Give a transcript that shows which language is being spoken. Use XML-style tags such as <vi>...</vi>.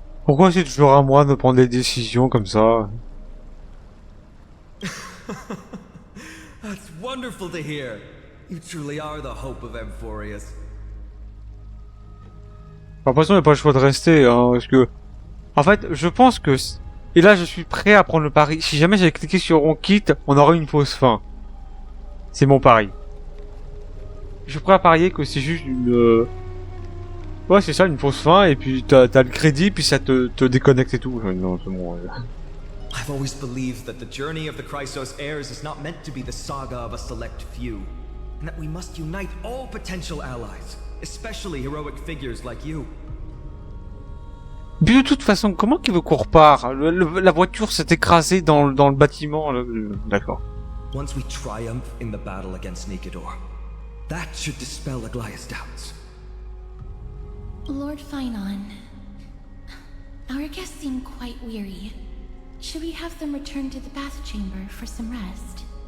<fr>Pourquoi c'est toujours à moi de prendre des décisions comme ça?</fr> <en>That's wonderful to hear. You truly are the hope of Emphorius.</en> <fr>J'ai l'impression qu'il n'y a pas le choix de rester, hein, parce que... En fait, je pense que... Et là, je suis prêt à prendre le pari. Si jamais j'avais cliqué sur on quitte, on aurait une fausse fin. C'est mon pari. Je suis prêt à parier que c'est juste une... Ouais, c'est ça, une fausse fin, et puis t'as le crédit, puis ça te déconnecte et tout. Non, c'est bon.</fr> <en>I've always believed that the journey of the Chrysos heirs is not meant to be the saga of a select few, and that we must unite all potential allies, especially heroic figures like you.</en> <fr>Puis de toute façon, comment qu'il veut qu'on repart? La voiture s'est écrasée dans le bâtiment. D'accord.</fr> <en>Once we triumph in the battle against Nikedor, that should dispel Aglaya's doubts. Lord Finon, our guests seem quite weary. Should we have them return to the bath chamber for some rest?</en>